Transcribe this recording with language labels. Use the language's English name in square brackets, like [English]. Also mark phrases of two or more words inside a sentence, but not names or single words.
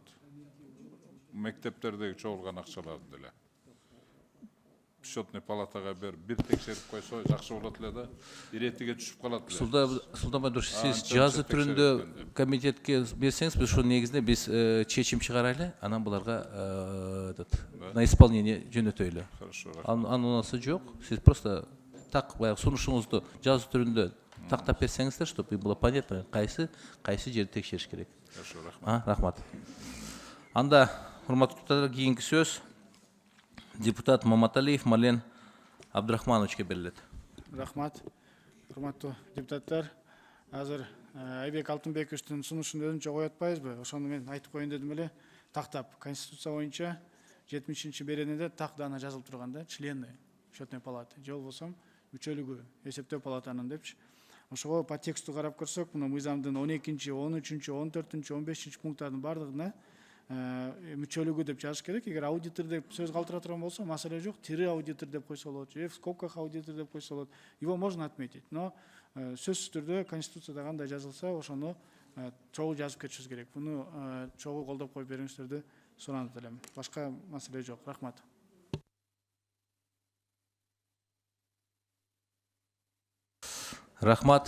[Kyrgyz] Мектептердеги чогулган акчаларды деле. Счетный палатага бир текшерип койсо жакшы болот эле да. Иретиге түшүп калат эле. Султан Бадырович, сиз жазы түрүндө комитетке берсеңиз, биз ошол негизинде биз чечим чыгарайлы, анан буларга [Russian] на исполнение [Kyrgyz] жөнөтөйлү. [Russian] Хорошо. [Kyrgyz] Анунасы жок. Сиз [Russian] просто так [Kyrgyz] баягы сунушуңузду жазы түрүндө тактап берсеңиздер, [Russian] чтобы было понятно, [Kyrgyz] кайсы жерди текшериш керек. Хорошо, рахмат. Рахмат. Анда урматтуу депутаттар, кийинки сөз депутат Маматалиев Мален Абдрахмановичке берилет. Рахмат. Урматтуу депутаттар, азыр Айбек Алтынбековичтин сунушун өзүнчө кое атпайбызбы? Ошону мен айтып коеюн дедим эле. Тактап Конституция боюнча 70 беренеде так дана жазылып турган да, [Russian] члены счетной палаты. [Kyrgyz] Же болбосо мүчөлүгү эсептөө палатанын депчи. Ошого [Russian] по тексту [Kyrgyz] карап көрсөк, мына мыйзамдын 12-13, 14, 15 пункттардын бардыгына мүчөлүгү деп жазыш керек. Эгер аудитор деп сөз калтыра турган болсо маселе жок. Тири аудитор деп койсо болот, же [Russian] в скобках [Kyrgyz] аудитор деп койсо болот. [Russian] Его можно отметить. [Kyrgyz] Но сөзсүз түрдө Конституцияда кандай жазылса, ошону чогуу жазып кетишибиз керек. Буну чогуу колдоп коюп бериңиздерди суранып элем. Башка маселе жок. Рахмат. Рахмат.